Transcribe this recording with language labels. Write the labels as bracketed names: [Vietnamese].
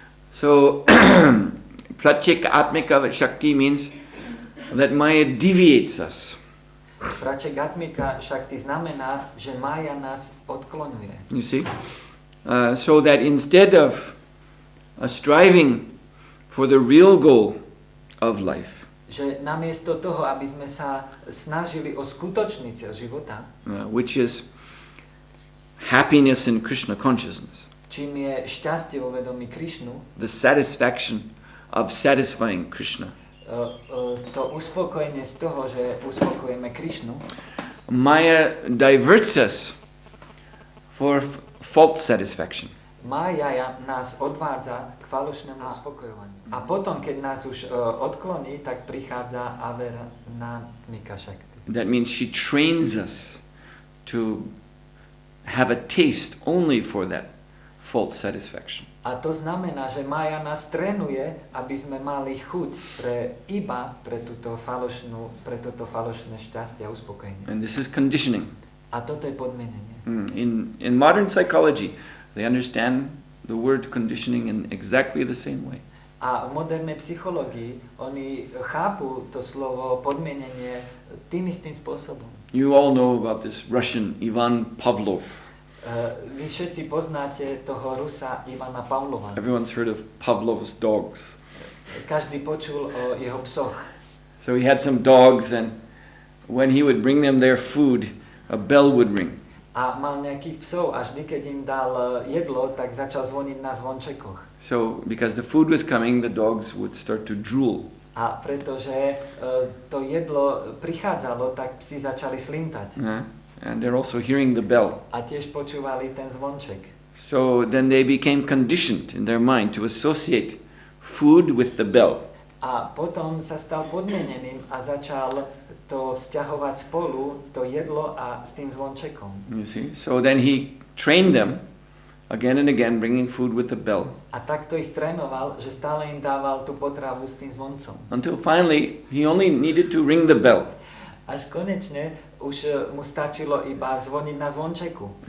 [English] So Pratyektatmika Shakti means that Maya deviates us. [Slovak] Pratyektatmika Shakti znamená, že Mája nás odklonuje. [English] You see? So that instead of striving for the real goal of life, [Slovak] že namiesto toho, aby sme sa snažili o skutočný cieľ života, [English] which is happiness in Krishna consciousness, [Slovak] čím je šťastie vo vedomí Krišnu, [English] the satisfaction of satisfying Krishna, [Slovak] to uspokojenie z toho, že uspokojíme Krišnu, [English] Maya diverts us for false satisfaction. [Slovak] Mája nás odvádza k falošnému uspokojovaniu. A potom, keď nás už odkloní, tak prichádza Avaranatmika Shakti. [English] That means she trains us to have a taste only for that false satisfaction. [Slovak] A to znamená, že Mája nás trénuje, aby sme mali chuť pre toto falošné šťastie a uspokojenie. [English] And this is conditioning. [Slovak] A toto je podmienenie. [English] In modern psychology, they understand the word conditioning in exactly the same way. [Slovak] A v modernej psychológii oni chápu to slovo podmienenie tým istým spôsobom. [English] You all know about this Russian Ivan Pavlov. [Slovak] Vy všetci poznáte toho Rusa Ivana Pavlova. [English] Everyone's heard of Pavlov's dogs. [Slovak] Každý počul o jeho psoch. [English] So he had some dogs, and when he would bring them their food, a bell would ring. [Slovak] A mal nejakých psov a vždy, keď im dal jedlo, tak začal zvoniť na zvončekoch. [English] So because the food was coming, the dogs would start to drool. [Slovak] A pretože to jedlo prichádzalo, tak psi začali slintať. [English] And they're also hearing the bell. [Slovak] A tiež počúvali ten zvonček. [English] So then they became conditioned in their mind to associate food with the bell. [Slovak] A potom sa stal podmieneným a začal to vzťahovať spolu, to jedlo a s tým zvončekom. [English] You see? So then he trained them again and again, bringing food with the bell. [Slovak] A takto ich trénoval, že stále im dával tú potravu s tým zvoncom. [English] Until finally he only needed to ring the bell. [Slovak] Až konečne už mu stačilo iba zvoniť na zvončeku.